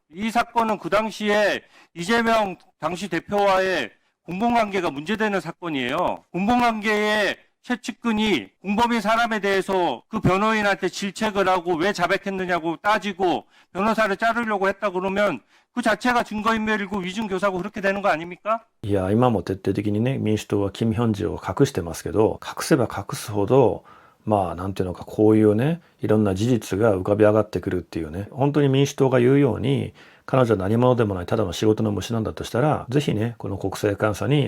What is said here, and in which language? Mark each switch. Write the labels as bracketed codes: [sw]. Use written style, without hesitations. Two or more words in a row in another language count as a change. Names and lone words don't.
[ko] 이 사건은 그 당시에 이재명 당시 대표와의 공범관계가 문제되는 사건이에요. 공범관계의 최측근이 공범인 사람에 대해서 그 변호인한테 질책을 하고 왜 자백했느냐고 따지고 변호사를 자르려고 했다 그러면 그 자체가 증거인멸이고 위증교사고 그렇게 되는 거 아닙니까? [ja] いや、今も徹底的にね、民主党はキム・ヒョンジを隠してますけど、隠せば隠すほど、なんていうのか、こういうね、いろんな事実が浮かび上がってくるっていうね、本当に民主党が言うように、彼女は何者でもないただの仕事の虫なんだとしたら、ぜひね、この国政監査に